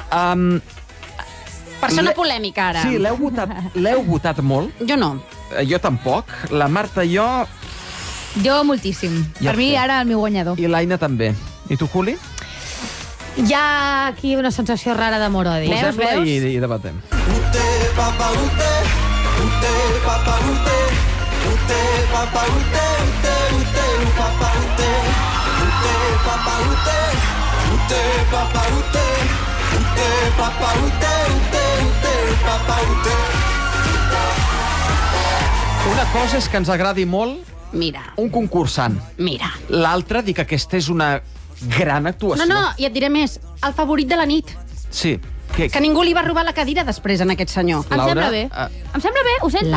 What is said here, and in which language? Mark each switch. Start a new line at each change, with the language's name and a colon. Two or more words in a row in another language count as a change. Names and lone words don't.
Catalan: Persona Le- polèmica, ara. Sí, l'heu votat molt. Jo no. Jo tampoc. La Marta i jo, Jo moltíssim. Ja Per mi, sé. ara, el meu guanyador. i l'Aina també. I tu, Juli? Hi ha aquí una sensació rara d'amor-odi. Posem-la i debatem. Ute, papa, ute. Ute, papa, ute. Ute, papa, ute. Ute, papa, ute. Ute, papa, ute. Ute, papa, ute. Ute, papa, ute. Ute, papa, ute. Una cosa és que ens agradi molt Mira, un concursant. mira. L'altra, dir que aquesta és una gran actuació. No, i et diré més. El favorit de la nit. Sí. Que ningú li va robar la cadira després a aquest senyor. Em Laura, sembla bé. Em sembla bé, ho sento.